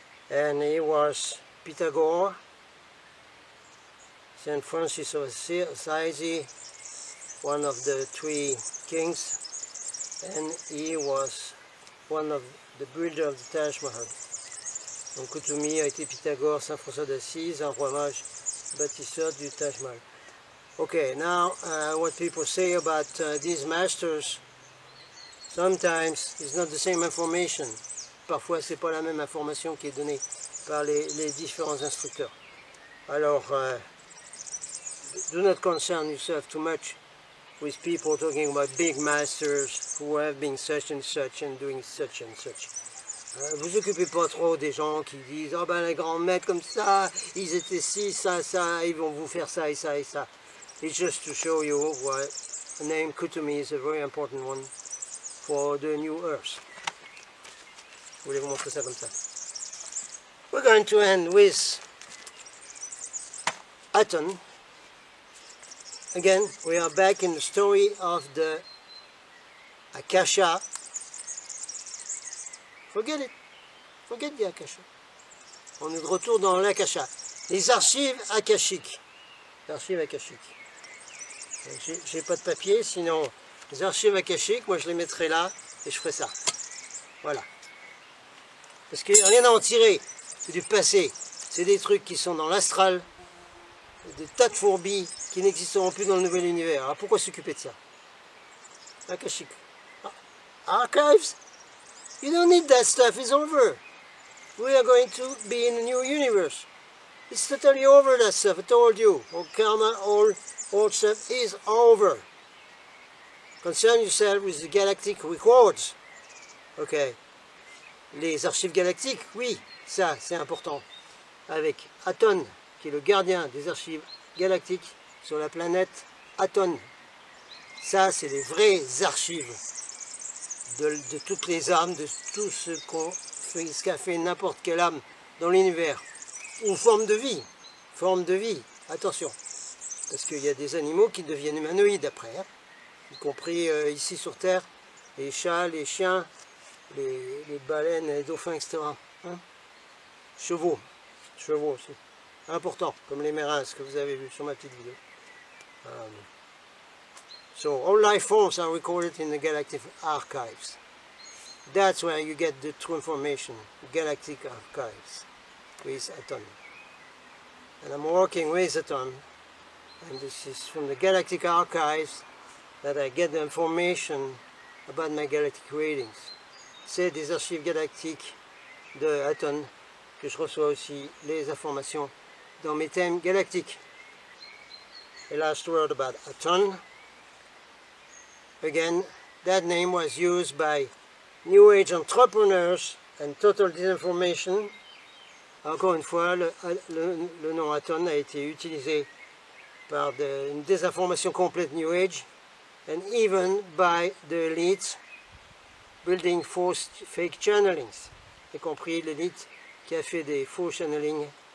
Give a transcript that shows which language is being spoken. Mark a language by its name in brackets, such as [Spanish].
[English] And he was Pythagoras, Saint Francis of Assisi, one of the 3 kings, and he was one of the builders of the Taj Mahal. [French] Donc Kutumi a été Pythagore, Saint François d'Assise, un roi mage bâtisseur du Taj Mahal. [English] Okay, now what people say about these masters, sometimes it's not the same information. [French] Parfois c'est pas la même information qui est donnée par les différents instructeurs. [English] Alors, do not concern yourself too much with people talking about big masters who have been such and doing such and such. [French] Vous occupez pas trop des gens qui disent oh ben les grands maîtres comme ça, ils étaient ci, ça, ça, ils vont vous faire ça et ça et ça. [English] It's just to show you what the name Kutumi is a very important one for the new earth. [French] Je voulais vous montrer ça comme ça. [English] We're going to end with Aton. Again, we are back in the story of the Akasha. Forget it. Forget the Akasha. [French] On est de retour dans l'Akasha. Les archives akashiques. Les archives akashiques. J'ai pas de papier, sinon les archives akashiques, moi je les mettrai là et je ferai ça. Voilà. Parce qu'il n'y a rien à en tirer. C'est du passé. C'est des trucs qui sont dans l'astral. Des tas de fourbis qui n'existeront plus dans le nouvel univers. Alors pourquoi s'occuper de ça? Akashique. Archives? [English] You don't need that stuff, it's over. We are going to be in a new universe. It's totally over, that stuff, I told you. All karma, all stuff is over. Concern yourself with the galactic records. Ok. [French] Les archives galactiques, oui, ça c'est important. Avec Aton, qui est le gardien des archives galactiques sur la planète Aton. Ça, c'est les vraies archives de toutes les âmes, de tout ce qu'a fait n'importe quelle âme dans l'univers. Ou forme de vie, attention. Parce qu'il y a des animaux qui deviennent humanoïdes après, hein, y compris ici sur Terre, les chats, les chiens, les baleines, les dauphins, etc. Hein. Chevaux aussi. Important, comme les mérins, ce que vous avez vu sur ma petite vidéo. [English] So all life forms are recorded in the galactic archives. That's where you get the true information, galactic archives, with Aton. And I'm working with Aton, and this is from the galactic archives that I get the information about my galactic readings. [French] C'est des archives galactiques de Aton que je reçois aussi les informations dans mes thèmes galactiques. [English] A last word about Aton. Again, that name was used by New Age entrepreneurs and total disinformation. [French] Encore une fois, le nom Aton a été utilisé par une désinformation complète New Age, and even by the elites building fake channelings, y compris l'élite qui a fait des faux channelings